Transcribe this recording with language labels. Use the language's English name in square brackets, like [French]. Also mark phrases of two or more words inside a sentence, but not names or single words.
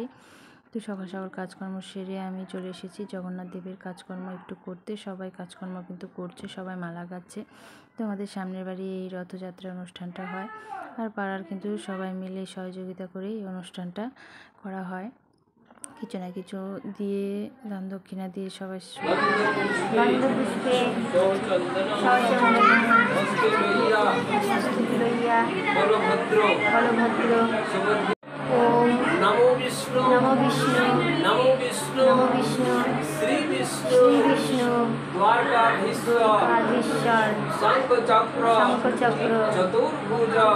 [Bangla] তো সকাল সকাল কাজকর্ম সেরে আমি চলে এসেছি জগন্নাথ দেবের কাজকর্ম একটু করতে। সবাই কাজকর্ম কিন্তু করছে, সবাই মালা গাচ্ছে। তো আমাদের সামনের বাড়ি এই রথযাত্রার অনুষ্ঠানটা হয়, আর পাড়ার কিন্তু সবাই মিলে সহযোগিতা করে এই অনুষ্ঠানটা করা হয়। কিছু না কিছু দিয়ে দান দক্ষিণা দিয়ে সবাই [Sanskrit] ओम नमो विष्णु नमो विष्णु नमो विष्णु नमो विष्णु श्री विष्णु श्री विष्णु द्वारकाधीश्वर शंख चक्र चतुर्भुज